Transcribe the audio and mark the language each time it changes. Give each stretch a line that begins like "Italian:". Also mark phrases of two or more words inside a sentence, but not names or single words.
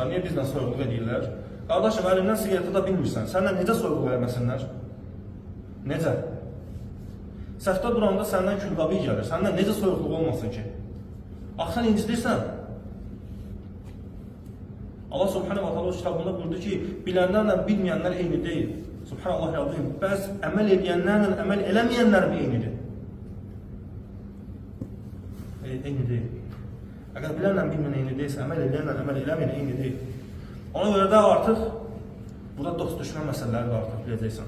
Azerbaijani: Niyə bizlə soyuqluq edirlər? Qardaşım, əlimdən siqareti da bilmirsən. Səndən necə soyuqluq eləməsinlər? Necə? Səhvdə duranda səndən külqabı gəlir. Səndən necə soyuqluq olmasın ki? Axı sən incidirsən.
Arabic: الله سبحانه وتعالى
Azerbaijani: kitabında buyurdu ki, bilənlərlə bilməyənlər eyni deyil. Subhanallah yazayım. Bəs əməl edənlərlə əməl eləməyənlər bir eynidir. Eyni deyil. Əgər bilənlə bilməyən eyni deyilsə, əməl edənlə əməl eləməyən eyni deyil. Ona görə də artıq burada dost düşmən məsələləri də artıq biləcəksən.